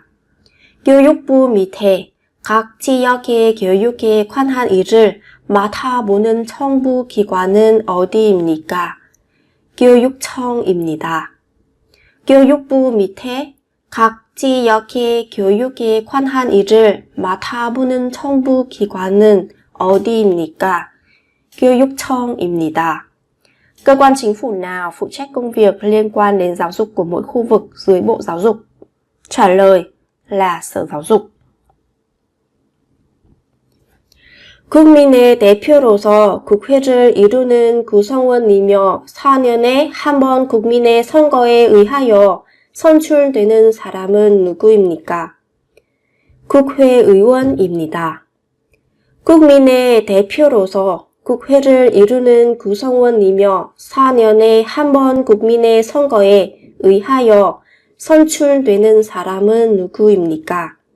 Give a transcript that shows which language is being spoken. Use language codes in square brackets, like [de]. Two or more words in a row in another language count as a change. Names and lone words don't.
[ko] 교육부 밑에 각 지역의 교육에 관한 일을 맡아보는 정부 기관은 어디입니까? 교육청입니다. 교육부 밑에 각 지역의 교육에 관한 일을 맡아보는 정부 기관은 어디입니까? 교육청입니다. [vi] Cơ quan chính phủ nào phụ trách công việc liên quan đến giáo dục của mỗi khu vực dưới Bộ Giáo dục? Trả lời là Sở Giáo dục. [ko] 국민의 대표로서 국회를 이루는 구성원이며 4년에 한 번 국민의 선거에 의하여 선출되는 사람은 누구입니까? 국회의원입니다. 국민의 대표로서 국회를 이루는 구성원이며 4년에 한 번 국민의 선거에 의하여 선출되는 사람은 누구입니까?